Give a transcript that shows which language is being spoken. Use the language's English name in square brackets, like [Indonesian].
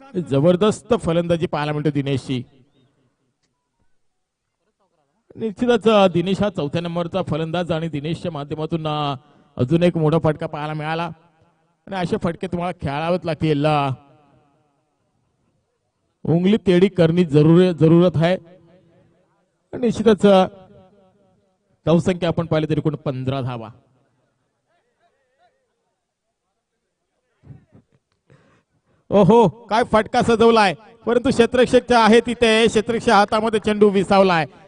[Marathi] जबरदस्त फलंदाजी पाहायला मिळते दिनेशची. निश्चितच दिनेश हा 4थ्या नंबरचा फलंदाज आणि दिनेशच्या माध्यमातून अजून एक मोठा फटका पाहायला मिळाला आणि असे फटके तुम्हाला खेळावेच लागतील. [Hindi] उंगली टेढ़ी करनी जरूरत है. [Marathi] निश्चितच धावसंख्या आपण पाहिली तरी कोण 15 धावा. ओहो काय फटका सजवलाय, परंतु क्षेत्ररक्षक आहे तिथे, क्षेत्ररक्षक हातामध्ये चेंडू विसावलाय.